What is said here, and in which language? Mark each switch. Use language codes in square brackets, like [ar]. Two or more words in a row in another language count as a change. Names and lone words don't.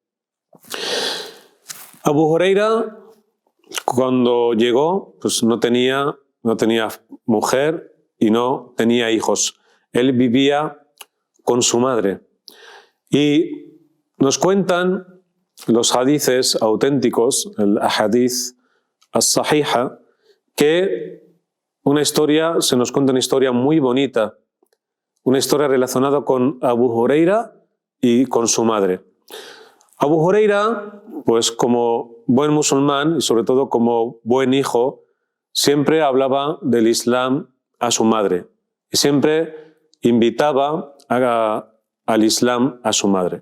[es] Abu Huraira, cuando llegó, pues no tenía mujer y no tenía hijos. Él vivía con su madre. Y nos cuentan los hadices auténticos, [ar] الأحاديث الصحيحة, [es] que se nos cuenta una historia muy bonita, una historia relacionada con Abu Huraira y con su madre. Abu Huraira, pues como buen musulmán y sobre todo como buen hijo, siempre hablaba del Islam a su madre y siempre invitaba al Islam a su madre.